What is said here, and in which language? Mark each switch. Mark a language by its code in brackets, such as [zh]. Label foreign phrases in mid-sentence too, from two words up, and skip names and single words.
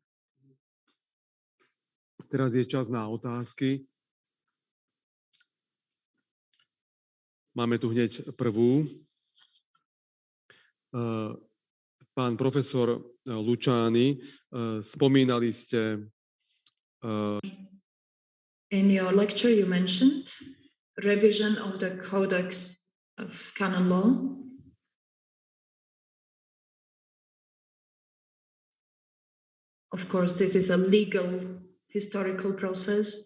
[sk] Teraz je čas na otázky. Máme tu hneď prvú. Pán profesor Luciani, spomínali ste... [en] In your lecture, you mentioned revision of the Codex of Canon Law. Of course, this is a legal historical process.